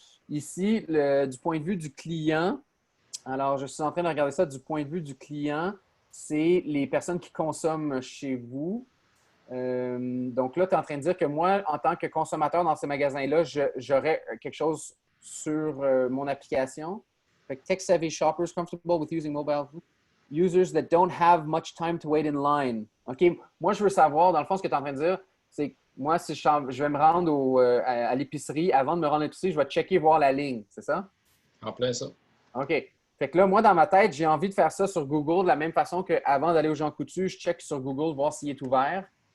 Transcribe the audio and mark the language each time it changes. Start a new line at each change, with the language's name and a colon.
French: Ici, du point de vue du client, alors je suis en train de regarder ça du point de vue du client, c'est les personnes qui consomment chez vous. Donc là, tu es en train de dire que moi, en tant que consommateur dans ces magasins-là, j'aurais quelque chose sur mon application.
English: Tech-savvy shoppers comfortable with using mobile food. Users that don't have much time to wait in line.
French: OK, moi, je veux savoir, dans le fond, ce que tu es en train de dire, c'est que moi, si je vais me rendre à l'épicerie, avant de me rendre à l'épicerie, je vais checker, voir la ligne. C'est ça? En plein ça. OK. Fait que là, moi, dans ma tête, j'ai envie de faire ça sur Google de la même façon qu'avant d'aller au Jean Coutu, je check sur Google, voir s'il est ouvert.